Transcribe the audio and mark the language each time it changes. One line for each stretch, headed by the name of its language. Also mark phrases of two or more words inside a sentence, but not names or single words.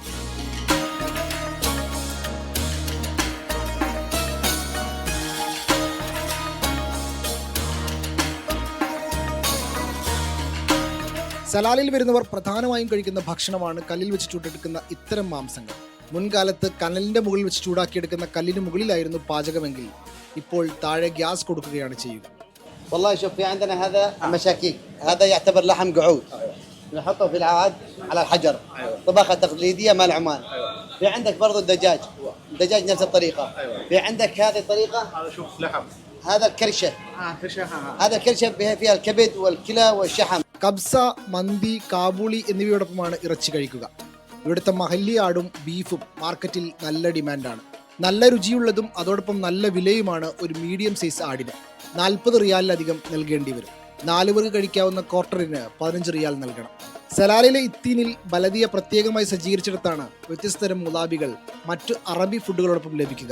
Malayalam: സലാലിൽ വരുന്നവർ പ്രധാനമായും കഴിക്കുന്ന ഭക്ഷണമാണ് കല്ലിൽ വെച്ച് ചൂടെടുക്കുന്ന ഇത്തരം മാംസങ്ങൾ. മുൻകാലത്ത് കനലിന്റെ മുകളിൽ വെച്ച് ചൂടാക്കിയെടുക്കുന്ന കല്ലിന് മുകളിലായിരുന്നു പാചകമെങ്കിൽ ഇപ്പോൾ താഴെ ഗ്യാസ് കൊടുക്കുകയാണ് ചെയ്യുക.
Arabic: والله شوف في عندنا هذا مشاكيك، هذا يعتبر لحم قعود نحطه في العاد على الحجر، طبخة تقليدية مال عمان. في عندك برضو الدجاج نفس الطريقة. في عندك هذه الطريقة، هذا شوف لحم، هذا الكرشة، كرشة، هذا الكرشة فيها الكبد والكلى والشحم.
Malayalam: കബ്സ, മന്തി, കാബൂളി എന്നിവയോടൊപ്പമാണ് ഇറച്ചി കഴിക്കുക. ഇവിടുത്തെ മഹല്ലി ആടും ബീഫും മാർക്കറ്റിൽ നല്ല ഡിമാൻഡാണ്. നല്ല രുചിയുള്ളതും അതോടൊപ്പം നല്ല വിലയുമാണ് ഒരു
English: medium size
Malayalam: ആടിന്. 40 റിയാലിലധികം നൽകേണ്ടി വരും. 4 പേർക്ക് കഴിക്കാവുന്ന ക്വാർട്ടറിന് 15 റിയാൽ നൽകണം. സലാലിലെ ഇത്തീനിൽ ബലദിയ പ്രത്യേകമായി സജ്ജീകരിച്ചിടത്താണ് വ്യത്യസ്തതരം മുലാബികൾ മറ്റു അറബി ഫുഡുകളോടൊപ്പം ലഭിക്കുക.